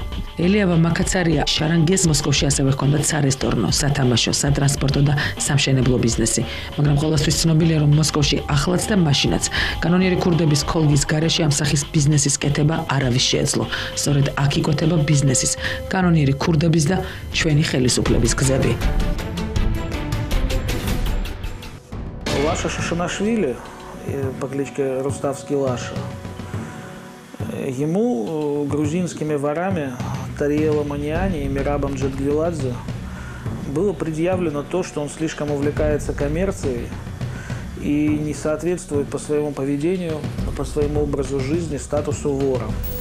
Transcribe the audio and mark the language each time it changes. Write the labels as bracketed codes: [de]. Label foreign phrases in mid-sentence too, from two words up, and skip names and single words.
[ka] ელიავა მაკაცარია შარანგიას მოსკოვში ასევე ჰქონდათ სარესტორნო, სათამაშო, სატრანსპორტო და სამშენებლო ბიზნესი, მაგრამ ყველასთვის ცნობილია, რომ მოსკოვში ახლაც და მაშინაც კანონიერი ქურდების ქოლგის გარეშე ამ სახის ბიზნესის კეთება არავის შეეძლო. სწორედ აქ იკვეთება ბიზნესის, კანონიერი ქურდების და ჩვენი ხელისუფლების გზები. [ru] Лаша Шашанашвили, по кличке Руставский Лаша, ему грузинскими ворами Тариелом Аниани и Мирабом Джадгвиладзе было предъявлено то, что он слишком увлекается коммерцией и не соответствует по своему поведению, по своему образу жизни статусу вора.